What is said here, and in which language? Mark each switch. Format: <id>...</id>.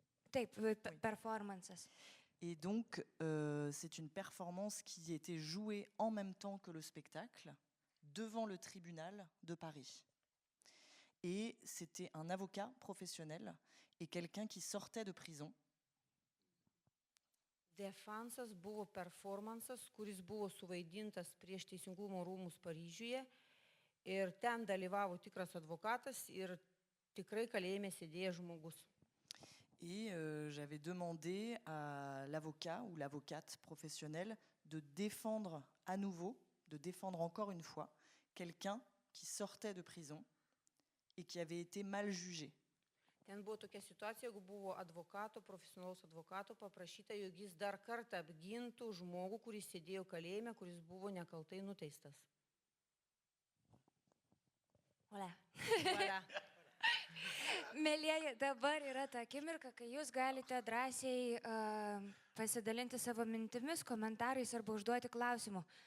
<lt>Taip, performances.</lt> <fr>Et donc, c'est une performance qui était jouée en même temps que le spectacle devant le tribunal de Paris. Et c'était un avocat professionnel et quelqu'un qui sortait de prison.</fr> <lt>Defansas buvo performansas, kuris buvo suvaidintas prieš Teisingumo rūmus Paryžiuje ir ten dalyvavo tikras advokatas ir tikrai kalėjime sėdėjo žmogus.</lt> <fr>Et j'avais demandé à l'avocat ou l'avocate professionnelle de défendre à nouveau, de défendre encore une fois, quelqu'un qui sortait de prison et qui avait été mal jugé.</fr> <lt>Ten buvo tokia situacija, jeigu buvo advokato, profesionalaus advokato paprašyta, jog jis dar kartą apgintų žmogų, kuris sėdėjo kalėjime, kuris buvo nekaltai nuteistas.</lt> <fr>Voilà. Voilà.</fr> <lt>Mėlyjeji, dabar yra ta akimirka, kai jūs galite drąsiai pasidalinti savo mintimis, komentarais arba užduoti klausimų.</lt>